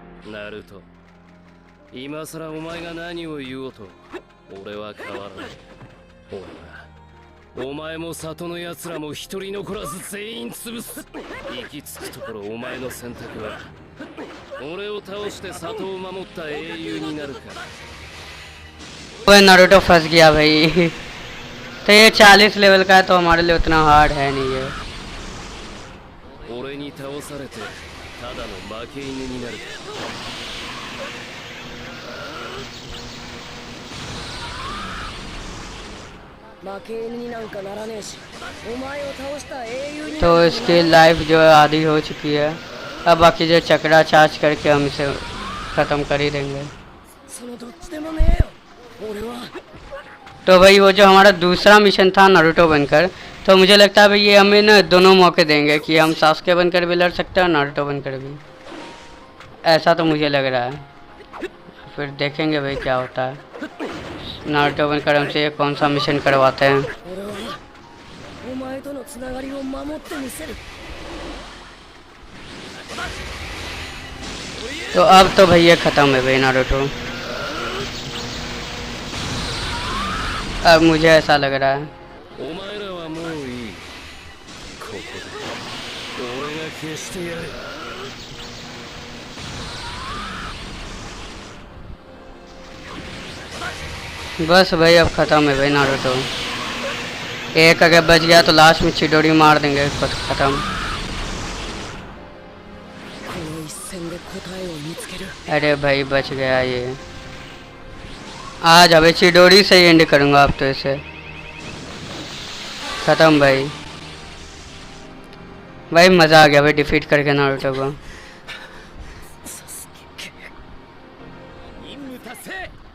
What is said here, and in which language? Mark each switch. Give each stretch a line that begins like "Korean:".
Japanese: ナルト、今さらお前が何を言おうと俺は変わらない。俺はお前も里の奴らも一人残らず全員潰す。行き着くところお前の選択は俺を倒して里を守った英雄になるか。
Hindi: वो नारुतो फंस गया भाई. तो ये 40 लेवल का है तो हमारे लिए उतना हार्ड है नहीं है.
Japanese: 俺に倒されてただの負け犬になるか。負け犬になんかならねえし、お前を倒した英雄に
Hindi: तो इसकी लाइफ जो है आधी हो चुकी है. अब बाकी जो चक्रा चार्ज करके हम इसे ख़त्म कर ही देंगे.
Japanese: そのどっちでもねえよ。俺は
Hindi: तो भाई वो जो हमारा दूसरा मिशन था नारुतो बनकर, तो मुझे लगता है भाई ये हमें ना दोनों मौके देंगे कि हम सास्के बनकर भी लड़ सकते हैं और नारुतो बनकर भी. ऐसा तो मुझे लग रहा है. फिर देखेंगे भाई क्या होता है. नारुतो बनकर हमसे ये कौन सा मिशन करवाते हैं.
Japanese: 俺はお前とのつながりを守ってみせる。
Hindi: तो अब तो भाई ये ख़त्म है भाई नारुतो. अब मुझे ऐसा लग रहा है.
Japanese: お前らはもういい。ここで俺が消してやる。
Hindi: बस भाई अब ख़त्म है भाई नारुतो. एक अगर बच गया तो लास्ट में चिडोरी मार देंगे. खुद ख़त्म.
Japanese: この一戦で答えを見つける。
Hindi: अरे भाई बच गया ये. आज अभी चिडोरी से ही एंड करूँगा अब तो इसे. ख़त्म भाई. भाई मज़ा आ गया भाई डिफीट करके नारुतो को.
Japanese: 任務達成。